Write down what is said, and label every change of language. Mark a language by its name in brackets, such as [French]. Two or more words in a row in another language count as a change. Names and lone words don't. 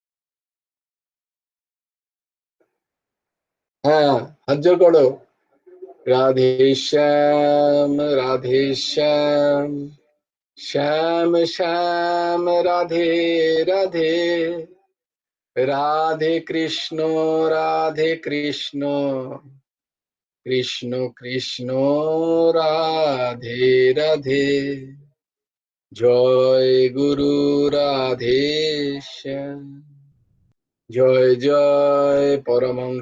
[Bangla] হ্যাঁ, হাত জোর করো। राधेश्याम राधेश्याम श्याम श्याम राधे राधे राधे कृष्ण कृष्ण कृष्ण राधे राधे জয় গুরু রাধেশ্যাম জয় জয় পরমংশ